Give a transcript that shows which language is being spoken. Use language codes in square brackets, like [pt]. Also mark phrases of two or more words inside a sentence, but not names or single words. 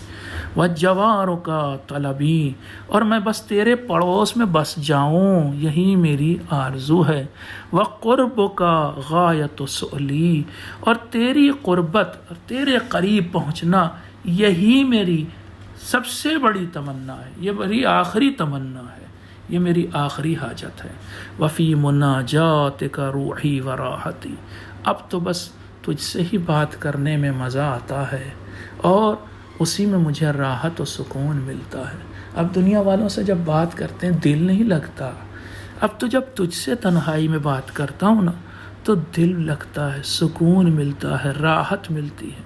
[ar] وَجَوَارُكَ طَلَبِي، [ur] اور میں بس تیرے پڑوس میں بس جاؤں یہی میری آرزو ہے. [ar] وَقُرْبُكَ غَایَةُ سُؤْلِي، [ur] اور تیری قربت اور تیرے قریب پہنچنا یہی میری سب سے بڑی تمنا ہے، یہ میری آخری تمنا ہے، یہ میری آخری حاجت ہے. [ar] وفی مناجاتک روحی و راحتی، [ur] اب تو بس تجھ سے ہی بات کرنے میں مزہ آتا ہے اور اسی میں مجھے راحت و سکون ملتا ہے. اب دنیا والوں سے جب بات کرتے ہیں دل نہیں لگتا، اب تو جب تجھ سے تنہائی میں بات کرتا ہوں نا تو دل لگتا ہے، سکون ملتا ہے، راحت ملتی ہے.